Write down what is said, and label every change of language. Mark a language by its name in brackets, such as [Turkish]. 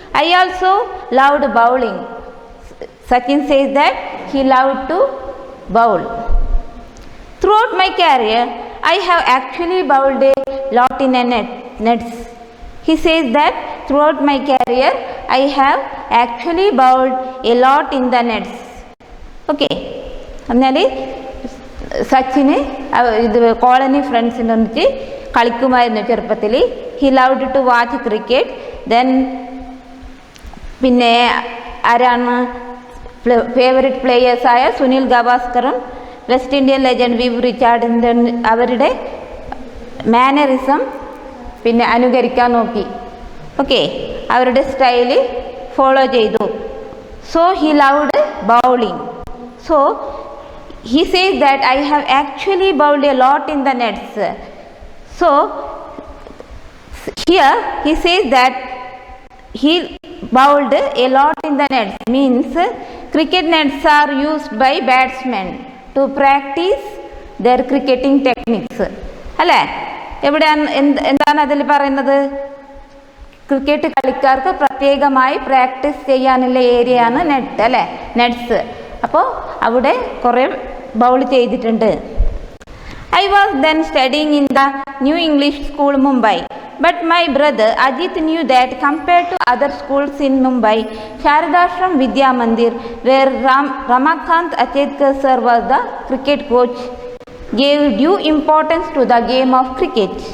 [English] I also loved bowling. Sachin says that he loved to bowl. Throughout my career, I have actually bowled a lot in a nets. He says that throughout my career, I have actually bowled a lot in the nets. Okay. [Malayalam] എന്നാൽ സച്ചിന് ഇത് colony ഫ്രണ്ട്സിൻ്റെ ഒന്നിച്ച് കളിക്കുമായിരുന്നു ചെറുപ്പത്തിൽ. [English] He loved to watch cricket. Then [Malayalam] പിന്നെ ആരാണ് favourite പ്ലേയേഴ്സായ Sunil ഗവാസ്കറും west Indian legend Viv റിച്ചാർഡിൻ്റെ അവരുടെ mannerism പിന്നെ അനുകരിക്കാൻ നോക്കി. [English] okay, [Malayalam] അവരുടെ സ്റ്റൈല് ഫോളോ ചെയ്തു. [English] So he loved bowling. So he says that I have actually bowled a lot in the nets. So here he says that he bowled a lot in the nets means cricket nets are used by batsmen to practice their cricketing techniques. [Malayalam] അല്ലേ? എവിടെയാണ് എന്താണ് അതിൽ പറയുന്നത്? Cricket കളിക്കാർക്ക് പ്രത്യേകമായി practice ചെയ്യാനുള്ള ഏരിയയാണ് net അല്ലേ, നെറ്റ്സ്. അപ്പോൾ അവിടെ കുറേ ബൗൾ ചെയ്തിട്ടുണ്ട്. [English] I was then studying in the New English School, Mumbai. But my brother Ajit knew that compared to other schools in Mumbai, Sharadashram Vidya Mandir, where Ramakant Achedkar sir was the cricket coach, gave due importance to the game of cricket.